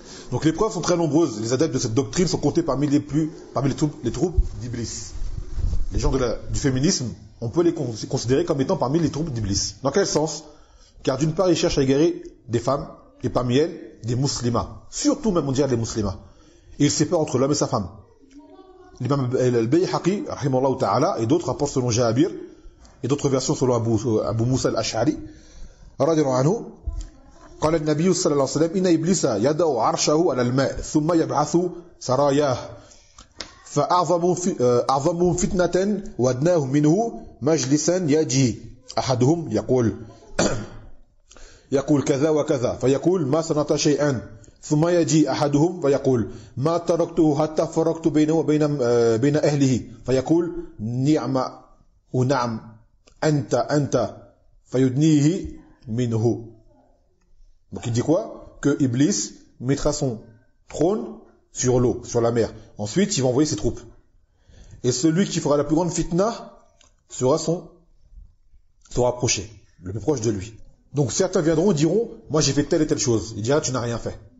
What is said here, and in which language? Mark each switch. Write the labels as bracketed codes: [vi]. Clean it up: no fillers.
[fr] Donc les preuves sont très nombreuses. Les adeptes de cette doctrine sont comptés parmi les troupes d'Iblis. Les gens du féminisme, on peut les considérer comme étant parmi les troupes d'Iblis. Dans quel sens? Car d'une part, ils cherchent à égarer des femmes, et parmi elles, des musulmans. Surtout même, on dirait des musulmans. Ils séparent entre l'homme et sa femme. L'imam al-Bayhaqi, rahimahullah ta'ala, et d'autres rapportent selon Jabir, et d'autres versions selon Abu Musa al-Ash'ari, radiyallahu anhu, [ar] قال النبي صلى الله عليه وسلم إن إبليس يدع عرشه على الماء ثم يبعث سراياه فأعظم فتنة وأدناه منه مجلسا يجي أحدهم يقول كذا وكذا فيقول ما صنعت شيئا ثم يجي أحدهم فيقول ما تركته حتى فرقت بينه وبين أهله فيقول نعم ونعم أنت فيدنيه منه. [fr] Donc il dit quoi? Que Iblis mettra son trône sur l'eau, sur la mer. Ensuite, il va envoyer ses troupes. Et celui qui fera la plus grande fitna sera rapproché, le plus proche de lui. Donc certains viendront et diront, moi j'ai fait telle et telle chose. Il dira, tu n'as rien fait.